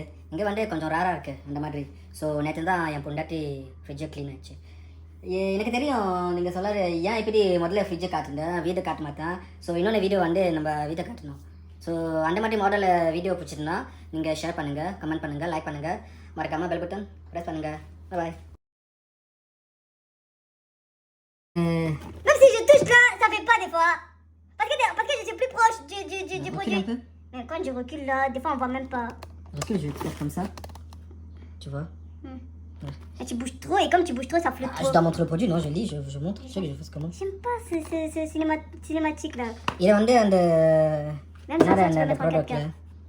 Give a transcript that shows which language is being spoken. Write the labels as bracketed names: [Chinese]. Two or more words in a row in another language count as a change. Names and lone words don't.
[Tamil] இங்கே வந்து கொஞ்சம் ரேராக இருக்குது அந்த மாதிரி. ஸோ நேற்று தான் என் பொண்டாட்டி ஃப்ரிட்ஜை க்ளீன் ஆகிடுச்சு. எனக்கு தெரியும் நீங்கள் சொல்கிற ஏன் இப்படி முதல்ல ஃப்ரிட்ஜை காட்டுந்தேன், வீட்டை காட்ட மாட்டேன். ஸோ இன்னொன்று வீடியோ வந்து நம்ம வீட்டை காட்டணும். ஸோ அந்த மாதிரி மாடலில் வீடியோ பிடிச்சிருந்தா நீங்கள் ஷேர் பண்ணுங்கள், கமெண்ட் பண்ணுங்கள், லைக் பண்ணுங்கள், மறக்காமல் [English] bell button press [Tamil] பண்ணுங்கள். பாய். [French] Même si je touche là, ça fait pas des fois. Parce que je suis plus proche du produit. Mais quand je recule là, des fois on voit même pas. Recule, je vais te faire comme ça. Tu vois? Et tu bouges trop et comme tu bouges trop, ça flotte trop. Je dois montrer le produit, non, je lis, je montre. Je sais que je fais comment. J'aime pas ce cinématique là. Il est [Tamil] வந்து அந்த [French] Même ça, tu peux [Tamil] அந்த [French] mettre en 4K. [Tamil] ப்ராடக்ட்டில்